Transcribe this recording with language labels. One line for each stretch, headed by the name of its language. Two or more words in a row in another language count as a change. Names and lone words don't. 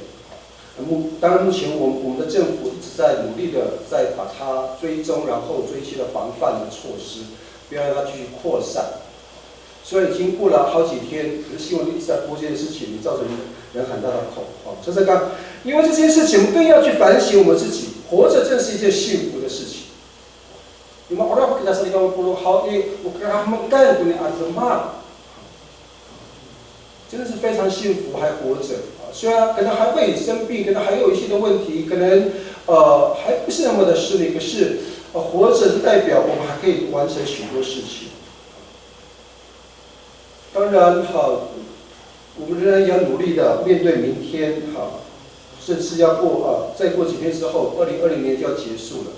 Chinese: 当然，目前我们的政府一直在努力的在把它追踪，然后做一些的防范的措施，不要让它继续扩散。虽然已经过了好几天，可是新闻一直在播这件事情，造成人很大的恐慌。所以刚，因为这件事情，我们更要去反省我们自己，活着正是一件幸福的事情。
Indonesian: 你们 orang kita sering ngomong hal ini bukan punya azmat，
Chinese: 真的是非常幸福，还活着。虽然可能还会生病，可能还有一些的问题，可能还不是那么的顺利，可是活着是代表我们还可以完成许多事情。当然我们仍然要努力的面对明天甚至要再过几天之后，2020年就要结束了。